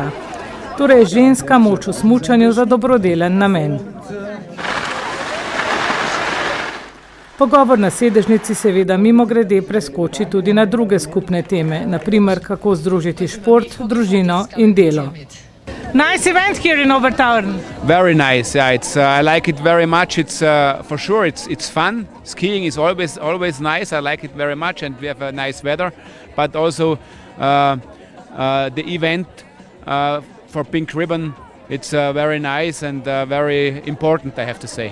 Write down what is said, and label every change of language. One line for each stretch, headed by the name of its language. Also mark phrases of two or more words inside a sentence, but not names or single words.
Slovenian: Torej ženska moč v smučanju za dobrodelen namen. Pogovor na sedežnici seveda mimogrede preskoči tudi na druge skupne teme, na primer kako združiti šport, družino in delo.
English: Nice event here in Obertauern. Very nice. I like it very much. It's for sure it's fun. Skiing is always nice. I like it very much and we have a nice weather, but also the event for Pink Ribbon, it's very nice and very important, I have to say.